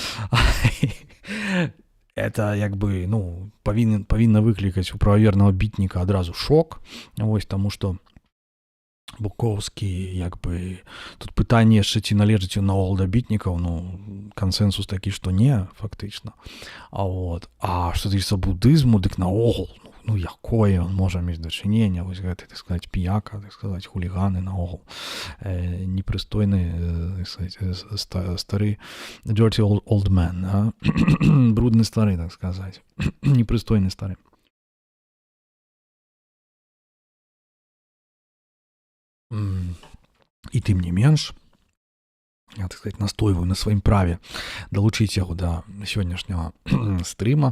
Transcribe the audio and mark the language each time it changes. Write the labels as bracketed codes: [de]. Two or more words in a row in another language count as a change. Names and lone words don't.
[be] Это як бы, павінна выклікаць у прававернага бітніка адразу шок, вось, таму што Букоўскі, як бы, тут пытанне яшчэ ці належыць ён наогул да бітнікаў, кансэнсус такі, што не, фактычна. А што тычыцца будызму, дык наогул, якое он можа мець дачыненне, вось гэты, так сказаць, піяка, так сказаць, хуліганы наогул, непрыстойны, так сказаць, стары [en] dirty old man, [be] брудны стары, так сказаць, непрыстойны стары. І тым не менш, я, так сказаць, настойваю на сваім праве далучыць яго да сённяшняга стрыма.